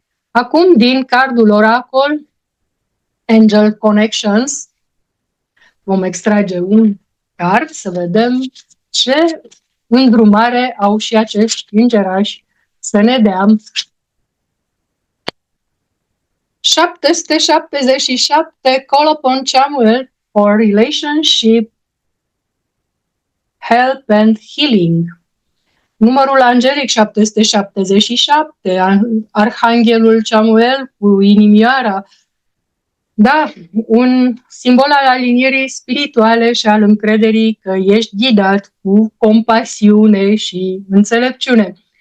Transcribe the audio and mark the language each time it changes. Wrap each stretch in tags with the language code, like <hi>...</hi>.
<ro>Acum, din cardul Oracle, Angel Connections, vom extrage un card să vedem ce îndrumare au și acești îngerași să ne dea.</ro> <en>777, Call upon Chamuel for relationship, help and healing.</en> <ro>Numărul angelic 777, Arhanghelul Chamuel cu inimioara. Da, un simbol al alinierii spirituale și al încrederii că ești ghidat cu compasiune și înțelepciune.</ro>